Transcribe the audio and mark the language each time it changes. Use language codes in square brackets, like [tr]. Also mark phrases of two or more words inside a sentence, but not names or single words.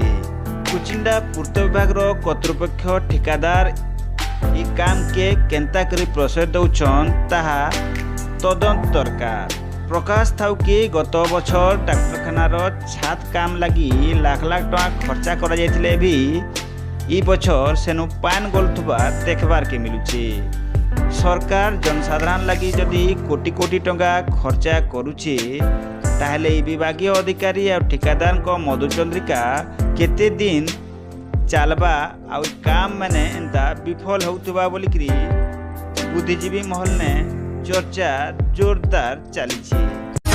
[or] କୁଚିଣ୍ଡା ପୂର୍ତ୍ତ ବିଭାଗ କର୍ତ୍ତୃପକ୍ଷ ଠିକାଦାର ଏ କାମ କେନ୍ତା କରି ପ୍ରଶ୍ରୟ ଦଉଛନ୍ ତାହା ତଦନ୍ତ ଦରକାର। ପ୍ରକାଶ ଥାଉ କି ଗତ ବଛର ଡାକ୍ତରଖାନାର ଛାତ କାମ ଲାଗି ଲାଖ ଲାଖ ଟଙ୍କା ଖର୍ଚ୍ଚା କରା ଯାଇଥିଲେ ଭି ଇ ବଛର ସେନୁ ପାଣି ଗଳୁଥିବା ଦେଖବାର କେ ମିଳୁଛେ। ସରକାର ଜନସାଧାରଣ ଲାଗି ଯଦି କୋଟି କୋଟି ଟଙ୍କା ଖର୍ଚ୍ଚା କରୁଛେ ତାହାଲେ ବିଭାଗୀୟ ଅଧିକାରୀ ଆଉର ଠିକାଦାର କର ମଧୁଚନ୍ଦ୍ରିକା କେତେ ଦିନ ଚଲବା ଆଉର କାମ ମାନେ ଏନ୍ତା ବିଫଳ ହଉଥିବା ବଲିକରି ବୁଦ୍ଧିଜୀବୀ ମହଲ ନେ ଚର୍ଚ୍ଚା ଜୋରଦାର ଚଲି।